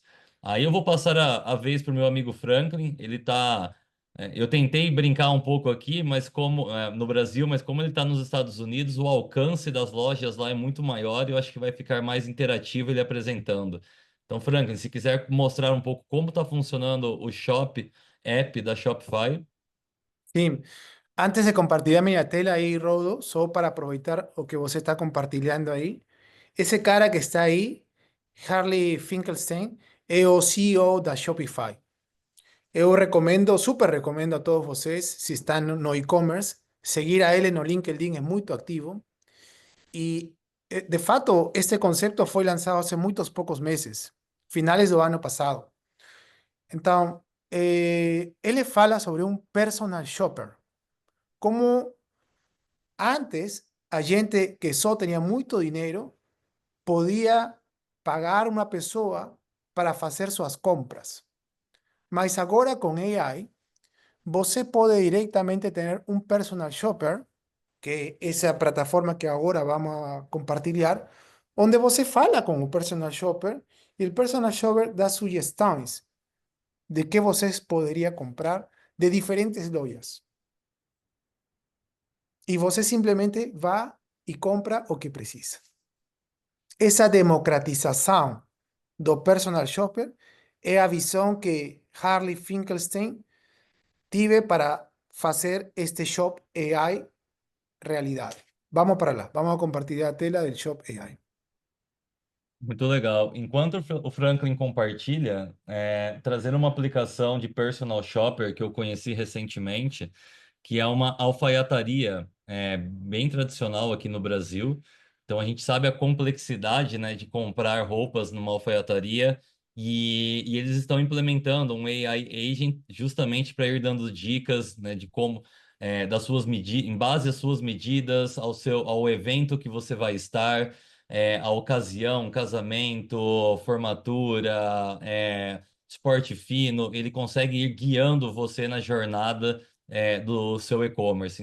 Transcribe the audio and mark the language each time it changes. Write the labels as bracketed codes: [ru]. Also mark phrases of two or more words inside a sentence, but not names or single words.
[pt] Aí eu vou passar a vez para o meu amigo Franklin. Eu tentei brincar um pouco aqui, mas no Brasil, mas como ele está nos Estados Unidos, o alcance das lojas lá é muito maior e eu acho que vai ficar mais interativo ele apresentando. Então, Franklin, se quiser mostrar um pouco como está funcionando o Shop app da Shopify. [es] Sí, antes de compartir mi tela ahí, Rodo, solo para aprovechar lo que vos está compartiendo ahí, ese cara que está ahí, Harley Finkelstein, es [pt] o CEO da Shopify. [es] Eu recomendo, super recomendo a todos vocês, si están [pt] no e-commerce, [es] seguir a él no LinkedIn, es muy activo. Y [pt] de fato, [es] este concepto fue lanzado hace muchos pocos meses, finales del año pasado. Entonces, él [pt] fala sobre [es] un [en] personal shopper. [es] Como antes, [pt] a gente que só [es] tenía mucho dinero podía pagar una persona para hacer sus compras. [pt] Mas agora [es] con AI, [pt] você pode [es] directamente tener un [en] personal shopper, [es] que es esa plataforma que ahora vamos a compartilhar, donde [pt] você fala [es] con un [en] personal shopper [es] y el [en] personal shopper [pt] da sugestões [es] de que vocês podría comprar de diferentes lojas. Y você simplemente va y compra [pt] o que precisa. [es] Esa democratización [pt] do personal shopper é a visão [es] que Harley Finkelstein [pt] tive para [es] hacer este Shop AI realidad. [pt] Vamos para lá, [es] vamos a compartir a tela del Shop AI. [pt] Muito legal. Enquanto o Franklin compartilha, trazer uma aplicação de [en] personal shopper [pt] que eu conheci recentemente, que é uma alfaiataria bem tradicional aqui no Brasil. Então a gente sabe a complexidade, né, de comprar roupas numa alfaiataria e eles estão implementando um [en] AI agent [pt] justamente para ir dando dicas, né, de como das suas medidas, em base às suas medidas, ao evento que você vai estar, a ocasião, casamento, formatura, esporte fino, ele consegue ir guiando você na jornada do seu e-commerce.